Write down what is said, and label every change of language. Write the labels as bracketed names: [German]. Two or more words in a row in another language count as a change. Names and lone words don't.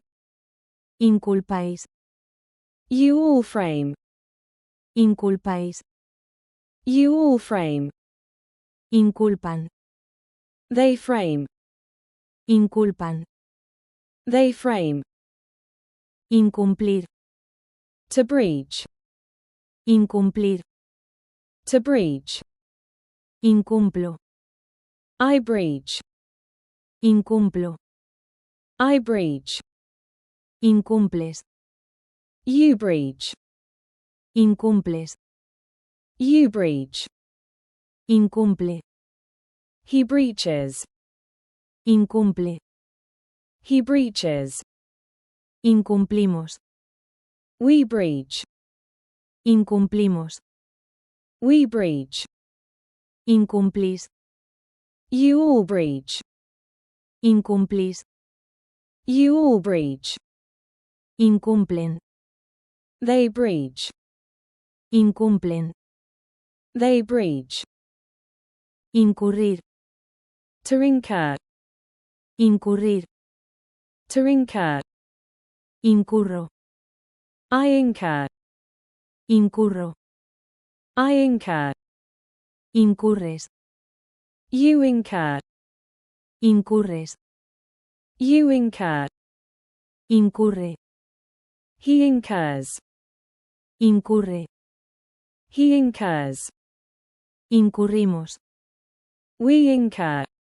[Spanish] Inculpáis. [English] You all frame. [Spanish] Inculpáis. [English] You all frame. [Spanish] Inculpan. [English] They frame. [Spanish] Inculpan. [English] They frame. [Spanish] Incumplir. [English] To breach. [Spanish] Incumplir. [English] To breach. [Spanish] Incumplo. [English] I breach. [Spanish] Incumplo. [English] I breach. [Spanish] Incumples. [English] You breach. [Spanish] Incumples. [English] You breach. [Spanish] Incumple. [English] He breaches. [Spanish] Incumple. [English] He breaches. [Spanish] Incumplimos. [English] We breach. [Spanish] Incumplimos. [English] We breach. [Spanish] Incumplís. [English] You all breach. [Spanish] Incumplís. [English] You all breach. [Spanish] Incumplen. [English] They breach. [Spanish] Incumplen. [English] They breach. [Spanish] Incurrir. [English] To incur. [Spanish] Incurrir. [English] To incur. [Spanish] Incurro. [English] I incur. [Spanish] Incurro. [English] I incur. [Spanish] Incurres. [English] You incur. [Spanish] Incurres. [English] You incur. [Spanish] Incurre. [English] He incurs. [Spanish] Incurre. [English] He incurs. [Spanish] Incurrimos. [English] We incur.